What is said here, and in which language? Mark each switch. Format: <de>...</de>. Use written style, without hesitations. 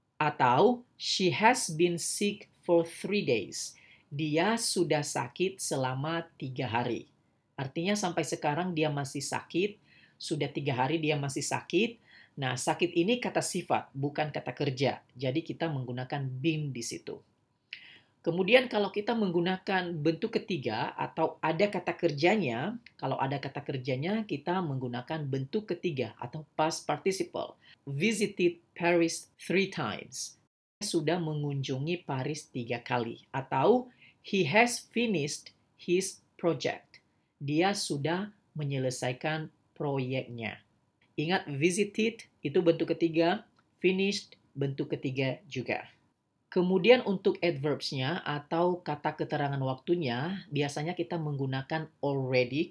<id>Atau,</id> <en>she has been sick for 3 days.</en> <id>Dia sudah sakit selama 3 hari. Artinya sampai sekarang dia masih sakit. Sudah 3 hari dia masih sakit. Nah, sakit ini kata sifat, bukan kata kerja. Jadi kita menggunakan been di situ. Kemudian kalau kita menggunakan bentuk ketiga atau ada kata kerjanya, kalau ada kata kerjanya kita menggunakan bentuk ketiga atau past participle.</id> <en>Visited Paris 3 times.</en> <id>Sudah mengunjungi Paris 3 kali. Atau</id> <en>he has finished his project.</en> <id>Dia sudah menyelesaikan proyeknya. Ingat visited itu bentuk ketiga, finished bentuk ketiga juga. Kemudian untuk adverbs-nya atau kata keterangan waktunya, biasanya kita menggunakan already.</id>